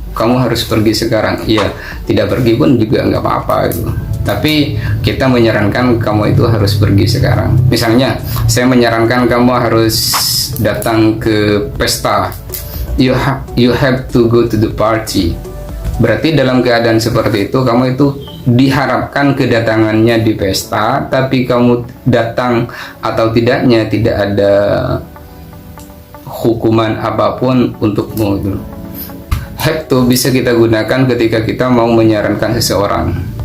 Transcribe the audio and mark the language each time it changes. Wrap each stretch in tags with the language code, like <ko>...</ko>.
<id>Kamu harus pergi sekarang. Ya, tidak pergi pun juga nggak apa-apa gitu. Tapi kita menyarankan kamu itu harus pergi sekarang. Misalnya, saya menyarankan kamu harus datang ke pesta.</id> <en>You have to go to the party.</en> <id>Berarti dalam keadaan seperti itu, kamu itu diharapkan kedatangannya di pesta, tapi kamu datang atau tidaknya tidak ada hukuman apapun untukmu. Heptu bisa kita gunakan ketika kita mau menyarankan seseorang.</id>